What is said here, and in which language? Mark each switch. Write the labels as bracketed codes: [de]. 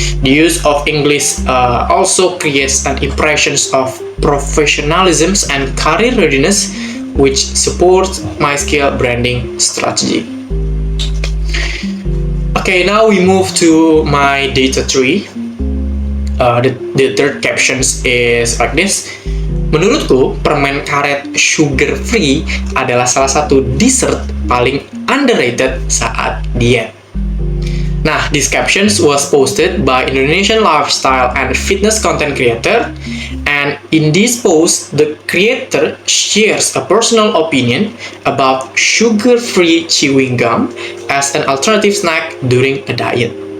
[en] The use of English also creates an impression of professionalism and career readiness, which supports MySkill branding strategy. Okay, now we move to my data 3. The third captions is like this. [id] Menurutku, permen karet sugar free adalah salah satu dessert paling underrated saat diet. [en] Nah, these captions was posted by Indonesian lifestyle and fitness content creator, and in this post, the creator shares a personal opinion about sugar-free chewing gum as an alternative snack during a diet.